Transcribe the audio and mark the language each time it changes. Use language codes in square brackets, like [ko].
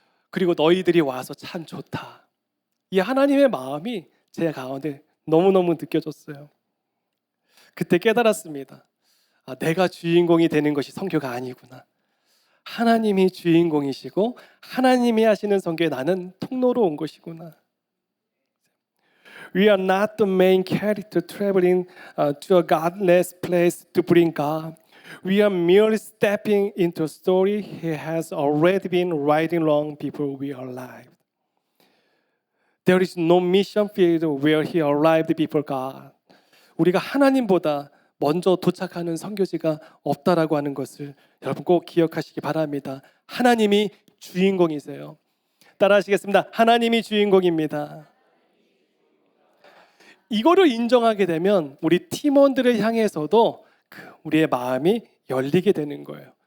[ko] 그리고 너희들이 와서 참 좋다. 이 하나님의 마음이 제 가운데 너무너무 느껴졌어요. 그때 깨달았습니다. 내가 주인공이 되는 것이 선교가 아니구나. 하나님이 주인공이시고 하나님이 하시는 선교에 나는 통로로 온 것이구나. [en] We are not the main character traveling to a godless place to bring God. We are merely stepping into a story He has already been writing long before we arrived. There is no mission field where He arrived before God. [ko] 우리가 하나님보다 먼저 도착하는 선교지가 없다라고 하는 것을 여러분 꼭 기억하시기 바랍니다. 하나님이 주인공이세요. 따라하시겠습니다. 하나님이 주인공입니다. 이거를 인정하게 되면 우리 팀원들을 향해서도 우리의 마음이 열리게 되는 거예요.